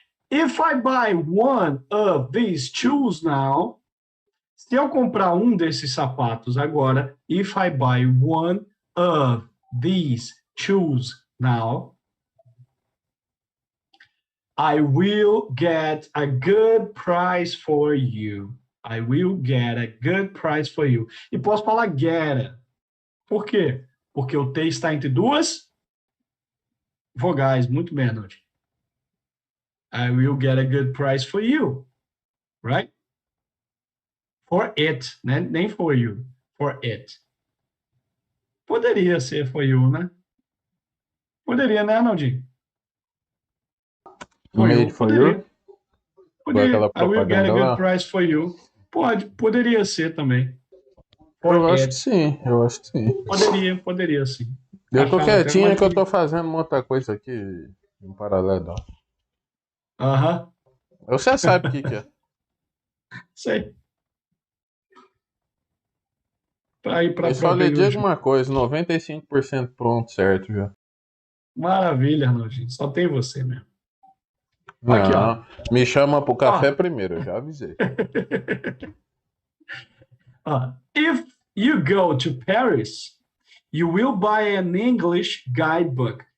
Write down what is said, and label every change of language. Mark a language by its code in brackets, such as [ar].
[en] If I buy one of these shoes now, [pt] se eu comprar um desses sapatos agora, [en] if I buy one of these shoes now, I will get a good price for you. I will get a good price for you. [pt] E posso falar get. Por quê? Porque o T está entre duas vogais. Muito bem, Arnold. [en] I will get a good price for you. Right? For it, né? Nem for you. For it. [pt] Poderia ser [en] for you, [pt] né? Poderia, né, Arnoldinho? [en] Made for you? [pt] Poderia. [en] I will get a good price for you. [pt] Poderia ser também. Eu acho que sim, Poderia sim. Eu tô quietinho que eu tô fazendo uma outra coisa aqui em paralelo. Aham. Você sabe o que é. Sei. Eu só lhe digo uma coisa, 95% pronto, certo, já. Maravilha, Arnoldinho. Só tem você mesmo. Não, aqui, ó. Me chama pro café primeiro, eu já avisei. [en] If you go to Paris, you will buy an English guidebook.